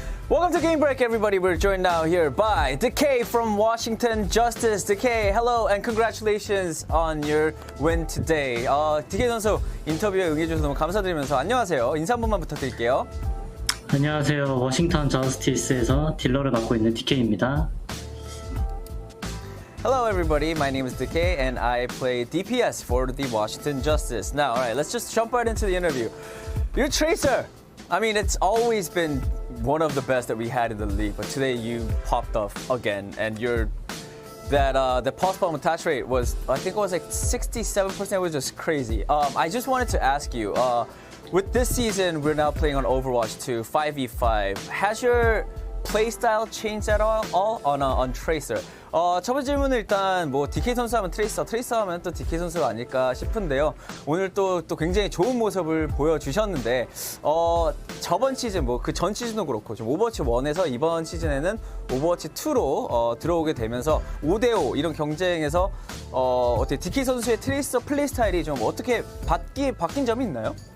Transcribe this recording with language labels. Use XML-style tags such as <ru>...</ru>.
<en>Welcome to Game Break, everybody. We're joined now here by Decay from Washington Justice. Decay, hello and congratulations on your win today.</en> <ko>Decay 선수 인터뷰에 응해주셔서 너무 감사드리면서 안녕하세요. 인사 한 번만 부탁드릴게요. 안녕하세요. 워싱턴 저스티스에서 딜러를 맡고 있는 DK입니다.</ko> <en>Hello, everybody. My name is Decay, and I play DPS for the Washington Justice. Now, all right, let's just jump right into the interview. You're Tracer. I mean, it's always been one of the best that we had in the league, but today you popped off again, and you're the post-mortem attach rate was, I think it was like 67%. It was just crazy. I just wanted to ask you, with this season, we're now playing on Overwatch 2, 5v5. Has your playstyle changed at all on Tracer?</en> <ko>첫 번째 질문은 일단 뭐 DK 선수 하면 트레이서 하면 또 DK 선수가 아닐까 싶은데요. 오늘 또 굉장히 좋은 모습을 보여주셨는데 저번 시즌 뭐 그 전 시즌도 그렇고 좀 오버워치 1에서 이번 시즌에는 오버워치 2로 들어오게 되면서 5대5 이런 경쟁에서 어떻게 DK 선수의 트레이서 플레이 스타일이 좀 어떻게 바뀐 점이 있나요?</ko>